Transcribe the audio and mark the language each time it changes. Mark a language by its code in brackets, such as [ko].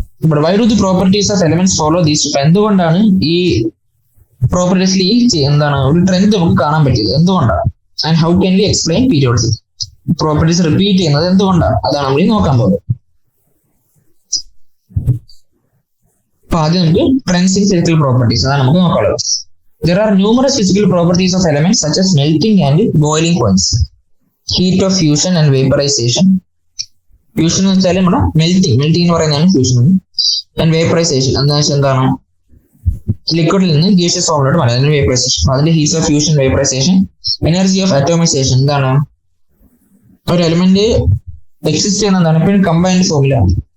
[en] But why do the properties of elements follow these? [ml] എന്തുകൊണ്ടാണ് ഈ പ്രോപ്പർട്ടീസിൽ ഈ എന്താണ് ഒരു ട്രെൻഡ് നമുക്ക് കാണാൻ പറ്റിയത്? എന്തുകൊണ്ടാണ്? [en] And how can we explain periodicity? [ml] Properties repeat ചെയ്യുന്നത് എന്തുകൊണ്ടാണ്? അതാണ് നമ്മൾ നോക്കാൻ പോകുന്നത്. അപ്പൊ ആദ്യം നമുക്ക് ട്രെൻഡ്സ് ഇൻ ഫിസിക്കൽ പ്രോപ്പർട്ടീസ് അതാണ് നമുക്ക് നോക്കാനുള്ളത്. [en] There are numerous physical properties of elements such as melting and boiling points, heat of fusion and vaporization. [ml] Fusion എന്ന് വെച്ചാൽ നമ്മുടെ മെൽറ്റിംഗ് എന്ന് പറയുന്നതാണ് ഫ്യൂഷൻ. ആൻഡ് വേപ്പറൈസേഷൻ എന്താ വെച്ചാൽ എന്താണ് ലിക്വിഡിൽ നിന്ന് ഗ്യാസിയസ് ഫോമിലോട്ട് മാറും, അതിന് വേപ്പറൈസേഷൻ. അതിന്റെ heat of fusion, vaporisation. Energy of atomisation എന്താണ് ഒരു എലിമെന്റ് എക്സിസ്റ്റ് ചെയ്യുന്ന എന്താണ് എപ്പോഴും കമ്പൈൻഡ് ഫോമിലാണ്.